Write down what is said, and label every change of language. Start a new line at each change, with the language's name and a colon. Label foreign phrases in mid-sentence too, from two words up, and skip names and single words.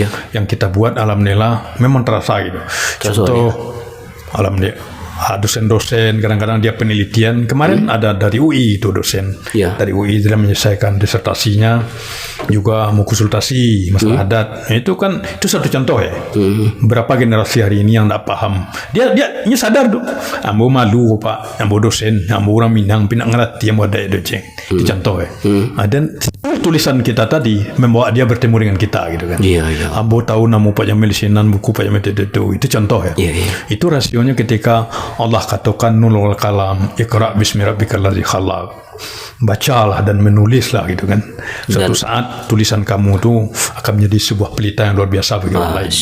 Indonesian: yang kita buat, alhamdulillah memang terasa gitu. Contoh, alhamdulillah dosen-dosen kadang-kadang dia penelitian. Kemarin ada dari UI itu dosen. Iya. Dari UI dia menyelesaikan disertasinya, juga mau konsultasi masalah adat. Nah, itu kan itu satu contoh ya. Berapa generasi hari ini yang tak paham. Dia ini sadar tuh.
Minangkabau: Ambo malu Pak, ambo dosen, ambo orang Minang ngerti ambo ada doceng.
Indonesian: Itu contoh ya. Dan tulisan kita tadi membawa dia bertemu dengan kita gitu kan. Iya. Ambo tahu nama Pak Jamil Sinan, buku Pak Jamil itu contoh ya. Iya. Itu rasionya ketika Allah katakan nulul kalam,
Arabic: اقرأ باسم ربك الذي خلق.
Indonesian: Bacalah dan menulislah gitu kan. Suatu saat tulisan kamu tuh akan menjadi sebuah pelita yang luar biasa bagi orang lain.